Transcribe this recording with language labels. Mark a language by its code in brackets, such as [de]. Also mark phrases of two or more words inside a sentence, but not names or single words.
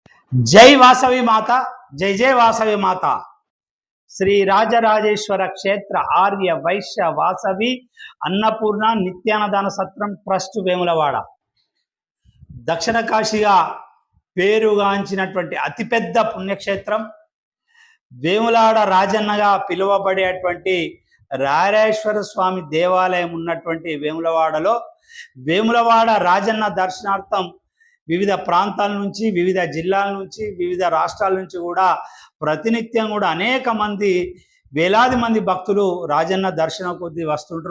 [sa] जय वासवी माता, जय जय वासवी माता। [te] श्री राजराजेश्वर क्षेत्र आर्य वैश्य वासवी अन्नपूर्ణ నిత్యాన్నదాన సత్రం ట్రస్ట్ వేములవాడ దక్షిణ కాశీగా పేరుగాంచినటువంటి అతిపెద్ద పుణ్యక్షేత్రం వేములవాడ రాజన్నగా పిలువబడేటువంటి రాజరాజేశ్వర స్వామి దేవాలయం ఉన్నటువంటి వేములవాడలో వేములవాడ రాజన్న దర్శనార్థం వివిధ ప్రాంతాల నుంచి, వివిధ జిల్లాల నుంచి, వివిధ రాష్ట్రాల నుంచి కూడా ప్రతినిత్యం కూడా అనేక మంది, వేలాది మంది భక్తులు రాజన్న దర్శనం కొద్దీ వస్తుంటారు.